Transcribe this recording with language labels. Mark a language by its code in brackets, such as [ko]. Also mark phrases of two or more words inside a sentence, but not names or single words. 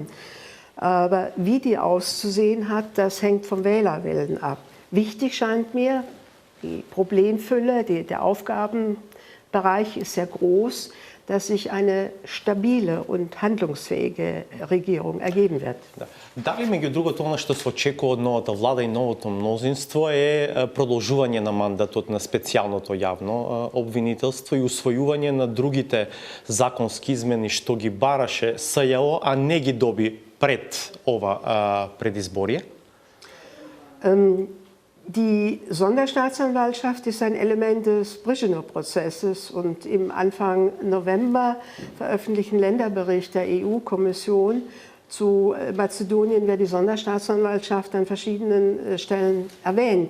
[de] Aber wie die auszusehen hat, das hängt vom Wählerwillen ab. Wichtig scheint mir, die Problemfülle, der Aufgabenbereich ist sehr groß, dass sich eine stabile und handlungsfähige Regierung ergeben wird. [mk] Дали меѓу другото она што се очекува од новата влада и новото мнозинство е продолжување на мандатот на специјалното јавно обвинителство и усвојување на другите законски измени што ги бараше СЈО, а не ги доби пред ова предизборие? [de] Die Sonderstaatsanwaltschaft ist ein Element des Brezhnev-Prozesses und im Anfang November veröffentlichten Länderbericht der EU-Kommission zu Mazedonien wird die Sonderstaatsanwaltschaft an verschiedenen Stellen erwähnt.